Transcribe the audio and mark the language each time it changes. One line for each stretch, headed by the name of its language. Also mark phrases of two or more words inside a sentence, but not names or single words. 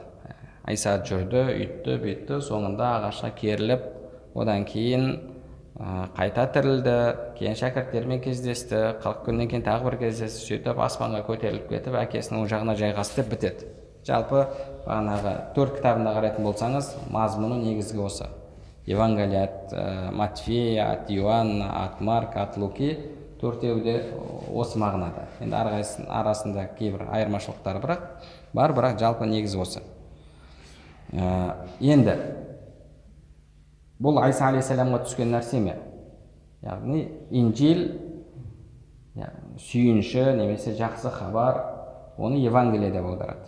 Kazakh: Айса жүрді, үйтті, бүйтті, соңында ағашқа керіліп, одан кейін қайта тірілді, кейін шәкірттермен кездесті, 40 күннен кейін тағы бір кездесті, сөйтіп аспанға көтеріліп кетіп, әкесінің оң жағына жайғасты деп бітеді. Жалпы бағанағы 4 кітабында қарайтын болсаңыз, мазмұны негізгі осы.
Russian: Евангелие от Матфея, от Иоанна, от Марка, от Луки,
Kazakh: 4-еуі де осы мағынада. Енді арасында кейбір айырмашылықтары бірақ жалпы негізі осы. Енді бұл Айса алейхиссаламға түскен нәрсе ме? Яғни Инжил сүйінші немесе жақсы хабар, оны Евангелие деп аударады.